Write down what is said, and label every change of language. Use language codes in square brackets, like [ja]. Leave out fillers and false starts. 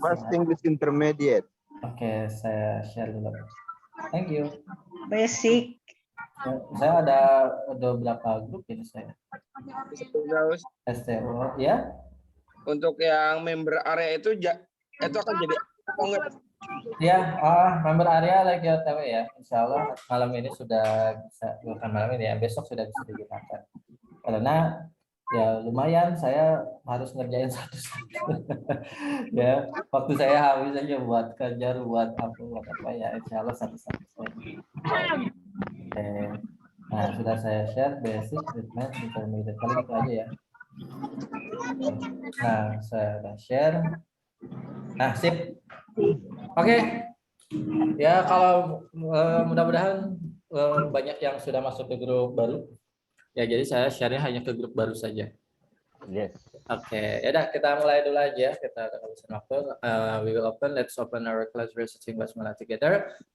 [en] Pas English Intermediate. [id] Oke, saya share dulu. [en] Thank you. Basic. [id] Saya ada beberapa grup ini saya. STO ya. Untuk yang member area itu akan jadi Ya, member area lagi OTW ya. Insya Allah malam ini sudah bisa, bukan malam ini ya, besok sudah bisa digunakan. Karena ya lumayan saya harus ngerjain satu-satu. Ya, waktu saya habis aja buat kejar, buat apa ya, insya Allah satu-satu. Oke. Nah, sudah saya share basic treatment intermediate kali itu aja ya. Nah, saya sudah share. Nah, sip. Oke. Ya, kalau mudah-mudahan banyak yang sudah masuk ke grup baru. Ya, jadi saya share-nya hanya ke grup baru saja. [en] Yes. [id] Oke, ya udah kita mulai dulu aja. Kita habisin waktu. [en] We will let's open our class reciting basmalah together.